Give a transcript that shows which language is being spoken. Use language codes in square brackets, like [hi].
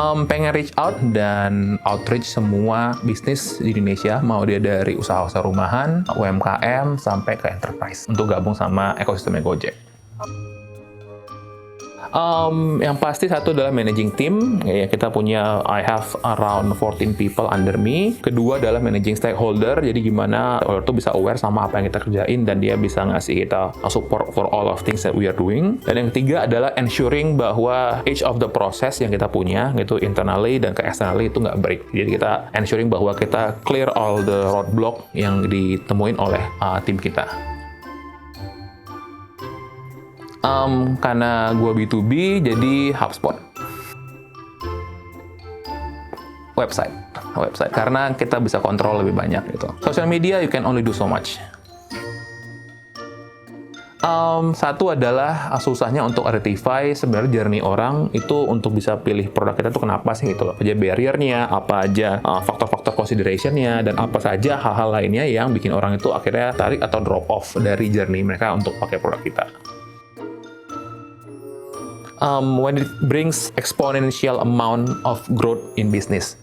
[id] Pengen reach out dan outreach semua bisnis di Indonesia, mau dia dari usaha-usaha rumahan, UMKM, sampai ke enterprise, untuk gabung sama ekosistemnya Gojek. Yang pasti satu adalah managing team. Ya, kita punya, [en] I have around 14 people under me. [id] Kedua adalah managing stakeholder. Jadi gimana stakeholder tuh bisa aware sama apa yang kita kerjain dan dia bisa ngasih kita [en] support for all of things that we are doing. [id] Dan yang ketiga adalah ensuring bahwa [en] each of the process [id] yang kita punya gitu internally dan ke externally itu nggak break. Jadi kita ensuring bahwa kita [en] clear all the roadblock [id] yang ditemuin oleh tim kita. Karena gue B2B, jadi HubSpot. Website. Karena kita bisa kontrol lebih banyak gitu. [en] Social media, you can only do so much. [id] Satu adalah susahnya untuk identify sebenarnya journey orang itu untuk bisa pilih produk kita tuh kenapa sih gitu loh. Apa aja barrier-nya, apa aja faktor-faktor consideration-nya, dan apa saja hal-hal lainnya yang bikin orang itu akhirnya tarik atau drop off dari journey mereka untuk pakai produk kita. [en] When it brings exponential amount of growth in business.